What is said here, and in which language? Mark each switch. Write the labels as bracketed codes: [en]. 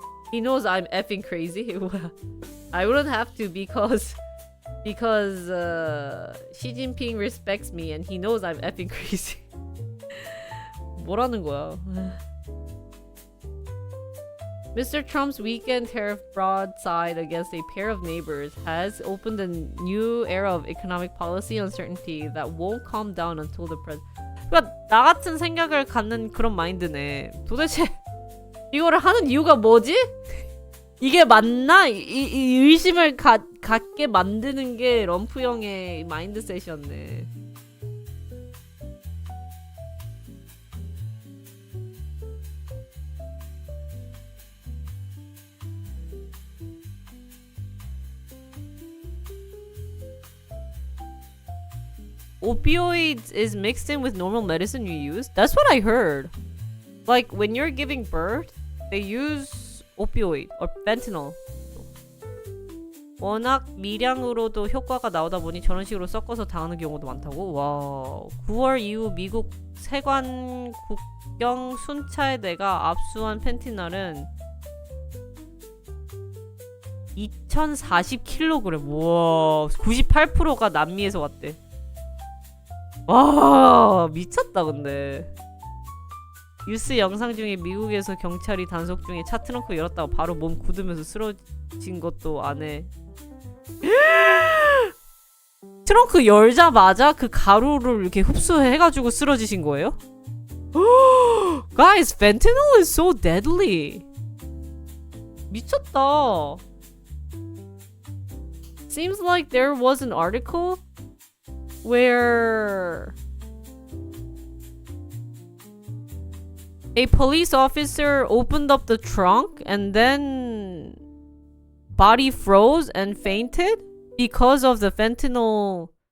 [en] He knows I'm effing crazy. I wouldn't have to because Xi Jinping respects me and he knows I'm effing crazy. [ko] 뭐라는 거야? [en] Mr. Trump's weekend tariff broadside against a pair of neighbors has opened a new era of economic policy uncertainty that won't calm down until the president. [ko] 그러니까 나 같은 생각을 갖는 그런 마인드네. 도대체 이거를 하는 이유가 뭐지? 이게 맞나? 이 의심을 갖게 만드는 게 럼프 형의 마인드셋이었네. [en] Opioids is mixed in with normal medicine you use? That's what I heard. Like when you're giving birth, they use opioid or fentanyl. [ko] 워낙 미량으로도 효과가 나오다 보니 저런 식으로 섞어서 당하는 경우도 많다고? 와, 9월 이후 미국 세관 국경 순찰대가 압수한 펜티날은 2040kg. 와, 98%가 남미에서 왔대. 와, 미쳤다 근데. 뉴스 영상 중에 미국에서 경찰이 단속 중에 차 트렁크 열었다가 바로 몸 굳으면서 쓰러진 것도 안 해. 트렁크 열자마자 그 가루를 이렇게 흡수해가지고 쓰러지신 거예요? [en] Guys, fentanyl is so deadly. [ko] 미쳤다. [en] Seems like there was an article where a police officer opened up the trunk and then body froze and fainted because of the fentanyl.